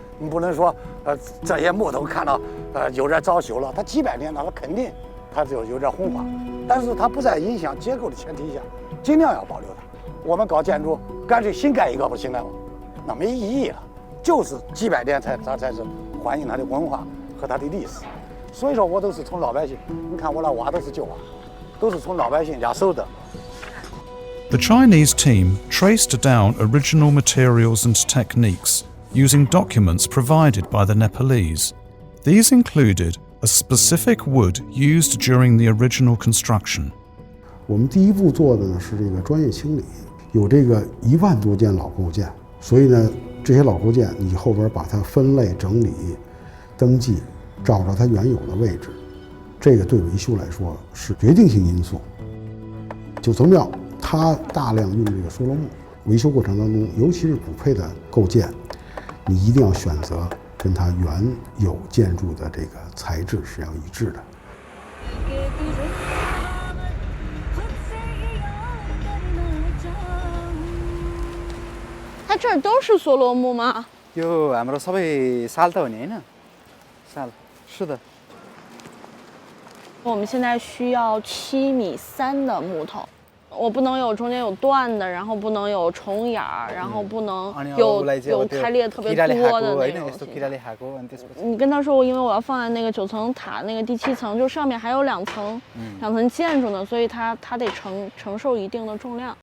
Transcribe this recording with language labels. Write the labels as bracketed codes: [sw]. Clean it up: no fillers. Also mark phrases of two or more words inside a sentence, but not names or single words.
[zh] 你不能说，这些木头看到，有点早朽了，它几百年了，它肯定它就有点红化，但是它不在影响结构的前提下，尽量要保留它。我们搞建筑，干脆新盖一个不行了吗？那没意义了，就是几百年它才是反映它的文化和它的历史。所以说我都是从老百姓，你看我那瓦都是旧瓦，都是从老百姓家收的。 [en] The Chinese team traced down original materials and techniques using documents provided by the Nepalese. These included a specific wood used during the original construction. [zh] 我们第一步做的呢是这个专业清理，有这个1万多件老构件，所以呢这些老构件你后边把它分类整理、登记，找到它原有的位置，这个对维修来说是决定性因素。九层庙它大量用这个梭罗木，维修过程当中，尤其是补配的构件，你一定要选择跟它原有建筑的这个材质是要一致的。它这儿都是梭罗木吗？ [ne] यो हाम्रो सबै साल त हो नि हैन साल 是的。 [zh] 我们现在需要7.3米的木头，我不能有中间有断的，然后不能有虫眼儿，然后不能有开裂特别多的那种。你跟他说，因为我要放在那个9层塔那个第7层，就上面还有2层建筑呢，所以它得承受一定的重量。